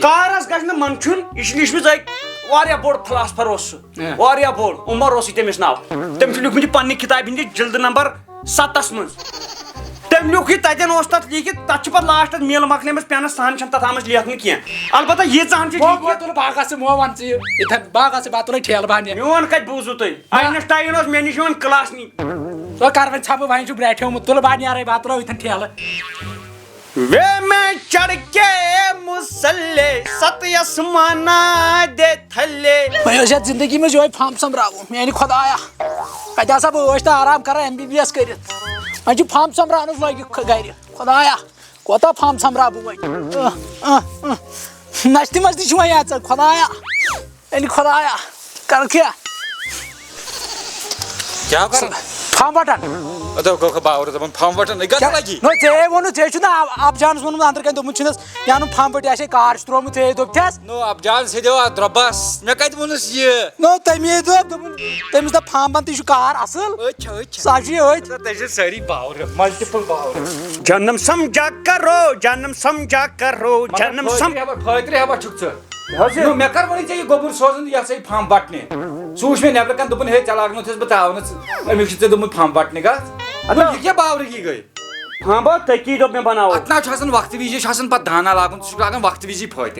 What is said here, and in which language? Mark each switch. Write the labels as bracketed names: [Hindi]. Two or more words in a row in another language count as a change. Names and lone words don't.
[Kashmiri] کارس گژھِ نہٕ منچُن یہِ چھُ لیٖچھمٕژ واریاہ بوٚڑ فلاسفر اوس سُہ واریاہ بوٚڑ عمر اوسُے تٔمِس ناو تٔمۍ چھُ لیوٗکھمُت یہِ پننہِ کِتابہِ ہِنٛدِ جلدٕ نمبر 7 منٛز تٔمۍ لیوٗکھ یہِ تتٮ۪ن اوس تتھ لیٖکھِتھ تتھ چھِ پتہٕ لاسٹس میٖل مۄکلیمٕژ پینس سہن چھنہٕ تتھ آمٕژ لیکھنہٕ کینٛہہ البتہ ییٖژہن چھِ تُلہٕ باغس ژٕ وَن ژٕ یِتھے باغس ژٕ بہٕ تُلے ٹھیلہٕ بہٕ میون کتہِ بوٗزوٕ تُہۍ آینسٹاین اوس مےٚ نِش یِوان کلاس نی ژٕ کر وۄنۍ ژھپہٕ وۄنۍ چھُ برٛیٹھیومُت تُلہٕ بہٕ نیرے بہٕ تُلو یِتھن ٹھیلہٕ [Punjabi] وے میں چڑھ کے مسلے ستیس مانا دے تھلے [Kashmiri] وۄنۍ اوس یتھ زندگی منٛز یِہوے پھمب سوٚمبراوُن میانہِ خۄدایا کتہِ ہسا بہٕ ٲسۍ تہٕ آرام کران MBBS کٔرِتھ وۄنۍ چھُ پھمب سوٚمبراونس لٲگِتھ گرِ خۄدایا کوتاہ پھمب سوٚمبراو بہٕ وۄنۍ نشتہِ منٛز تہِ چھُ وۄنۍ اژان خۄدایا میانہِ خۄدایا کر کیٛاہ کیا کر پھمب وٹان باور دپان پھمب وٹان گژھِ لگی نو ژےٚ ووٚنُتھ ژےٚ چھُ نا ابجانس ووٚنمُت أنٛدرٕ کَنۍ دوٚپمُت چھُنس یہِ اَنُن پھمب وٹہِ آسے کار چھُ ترومُت ژےٚ دوٚپتھس نو اب جان سے دیو دربس مےٚ کتہِ ووٚنُس یہِ نو تٔمی دوٚپ تٔمِس دوٚپ پھمبن تہِ چھُ کار اصٕل سُہ چھُ أتھۍ تۄہہِ چھِ سٲری باور ملٹِپل باور [Urdu] جنم سمجھا کرو جنم سمجھا کرو جنم [Kashmiri] فٲطرٕ ہیٚبا چھُکھ ژٕ مےٚ کر ووٚنُے ژےٚ یہِ گوٚبُر سوزُن یہِ ہسا یہِ پھمب وٹنہِ سُہ وٕچھ مےٚ نٮ۪برٕ کَنۍ دوٚپُن ہے ژےٚ لاگنوتھس بہٕ تاونہٕ أمِس چھُ ژےٚ دوٚپمُت پھمب وٹنہِ گژھ یہِ کیٛاہ باورٕگی گٔے ہاں بہٕ تٔکی دوٚپ مےٚ بناوو اتھ نہ چھُ آسان وقتہٕ وِزِ چھُ آسان پتہٕ دانا لاگُن ژٕ چھُکھ لاگان وقتہٕ وِزی فٲطر